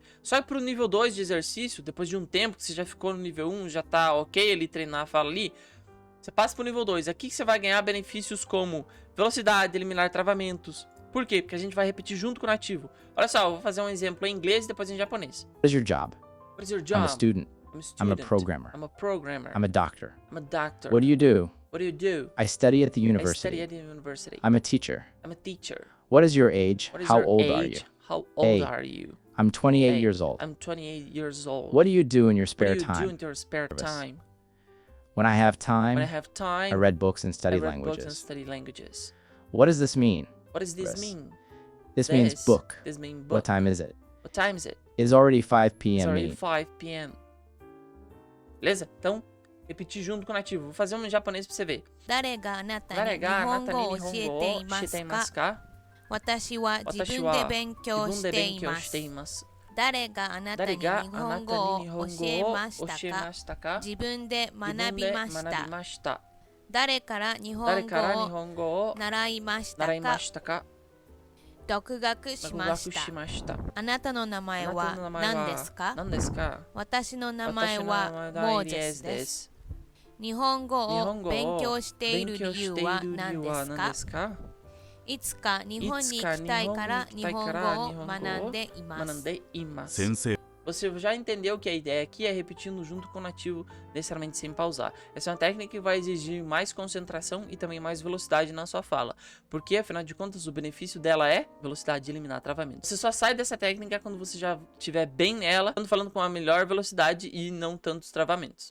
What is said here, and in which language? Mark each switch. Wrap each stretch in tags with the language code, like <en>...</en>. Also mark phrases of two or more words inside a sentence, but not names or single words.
<pt>Só que pro nível 2 de exercício, depois de um tempo que você já ficou no nível 1, já tá ok ali, treinar a fala ali, você passa pro nível 2. Aqui você vai ganhar benefícios como velocidade, eliminar travamentos. Por quê? Porque a gente vai repetir junto com o nativo. Olha só, eu vou fazer um exemplo em inglês e depois em japonês.</pt> <en>What is your job? What is your job? I'm a student. I'm a I'm student. a programmer. I'm a programmer. I'm a doctor. I'm a doctor. What do you do? What do you do? I study at the I university. study at the university. I'm a teacher. I'm a teacher. What is your age? What is How your old age? are you? How old A. are you? I'm 28 Hey, years old. I'm 28 years old. What do you do in your What spare do you do time? in your spare time? When I have time, When I have time, I read books and study I read books and languages. study languages. What does this mean? What does this Chris. mean? This means book. This means book. What time is it? What time is it? It is already 5 It's p.m. already me. 5 p.m. Beleza?</en> <pt>Então, repetir junto com o nativo. Vou fazer um em japonês pra você ver.</pt> <ja>誰があなたに誰日があなた本語をに教え日本語をていま教えていすかますか？私は自私分では勉強自分でしてい勉強してます。います。誰があなたに日誰があな本たに日語を本語教えをましたか教えましたか？自分で自分学びでました。学びました。誰から日誰本から日語を本語を習いました習いまかしたか？独学し独ました学し。ました。あなたの名前あなたはの名前は何ですか何ですか？私の名前私の名は前モーはイエスゼスで。ですす。日本語を日本語を勉強している理由は勉強している理何由は何ですかですか？いつか日本に行きたいから日本語を学んでいます。学んでいます。先生</ja> <pt>Você já entendeu que a ideia aqui é repetindo junto com o nativo, necessariamente sem pausar. Essa é uma técnica que vai exigir mais concentração e também mais velocidade na sua fala. Porque, afinal de contas, o benefício dela é velocidade de eliminar travamento. Você só sai dessa técnica quando você já estiver bem nela, falando com a melhor velocidade e não tantos travamentos.</pt>